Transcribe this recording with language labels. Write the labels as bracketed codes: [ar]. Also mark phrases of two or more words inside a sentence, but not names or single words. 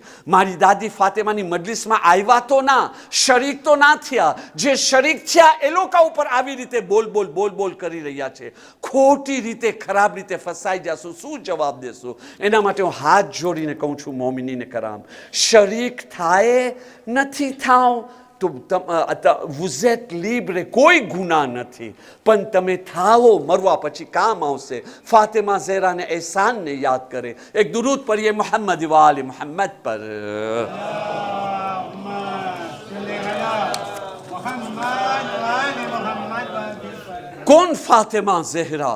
[gu] મારી દાદી ફાતેમાની મજલિસમાં આવ્યા તો ના, શરીક તો ના થયા. જે શરીક થયા એ લોકો ઉપર આવી રીતે બોલ બોલ કરી રહ્યા છે. ખોટી રીતે, ખરાબ રીતે ફસાઈ જશું, શું જવાબ દેશું? એના માટે હું હાથ જોડીને કહું છું મોમિનીને કરામ, શરીક થાય નથી થાવ તો [fr] vous êtes libre, [gu] કોઈ ગુના નથી. પણ તમે થાઓ, મરવા પછી કામ આવશે. ફાતિમા ઝહેરાને એહસાનને યાદ કરે. એક દુરૂદ પઢીએ મોહમ્મદ વાલે મોહમ્મદ પર. કોણ ફાતિમા ઝહેરા?